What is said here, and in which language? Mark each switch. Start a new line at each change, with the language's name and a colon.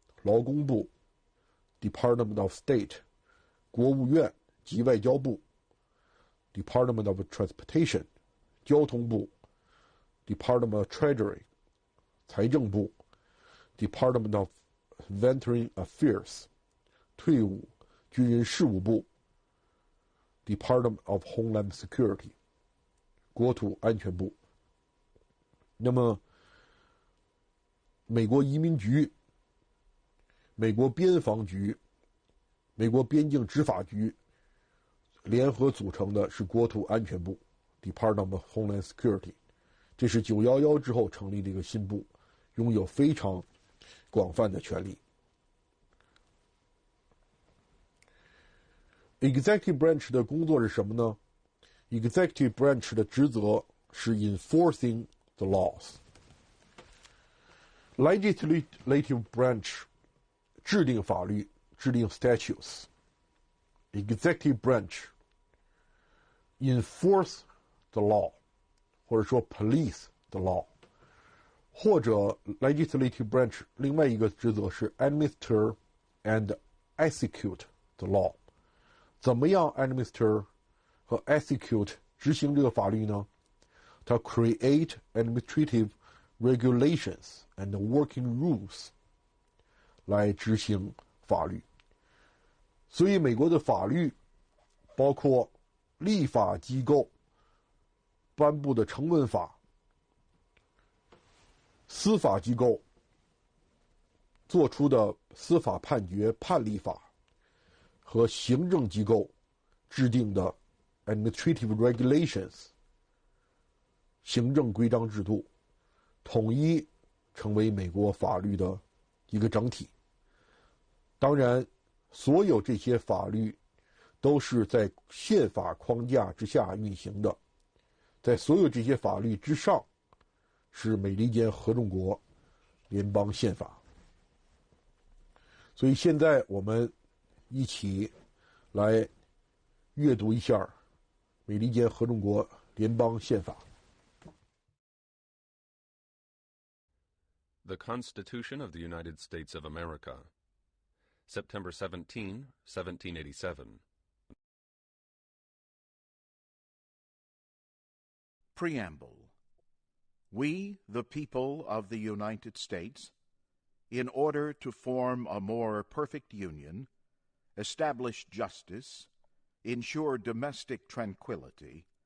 English: 劳工部 Department of State 国务院及外交部 Department of Transportation 交通部 Department of Treasury 财政部 Department of Veteran Affairs 退伍军人事务部 Department of Homeland Security 国土安全部。
Chinese: 那么美国移民局、美国边防局、美国边境执法局联合组成的是国土安全部 Department of Homeland Security， 这是911之后成立的一个新部，拥有非常广泛的权利。 Executive branch 的工作是什么呢？
English: Executive branch
Chinese: 的职责是
English: enforcing the laws。
Chinese: Legislative branch 制定法律，制定 statutes。
English: Executive branch enforce the law，
Chinese: 或者说
English: police the law，
Chinese: 或者
English: legislative branch
Chinese: 另外一个职责是
English: administer and execute the law。
Chinese: 怎么样 administer 和 execute 执行这个法律呢？
English: 它 create administrative regulations and working rules
Chinese: 来执行法律。所以美国的法律包括立法机构颁布的成文法，司法机构做出的司法判决判例法，和行政机构制定的 administrative regulations 行政规章制度，统一成为美国法律的一个整体。当然，所有这些法律都是在宪法框架之下运行的，在所有这些法律之上是美利坚合众国联邦宪法。所以现在我们一起来阅读一下美利坚合众国联邦宪法。
English: The Constitution of the United States of America, September 17, 1787. Preamble. We, the people of the United States, in order to form a more perfect union, establish justice, ensure domestic tranquility,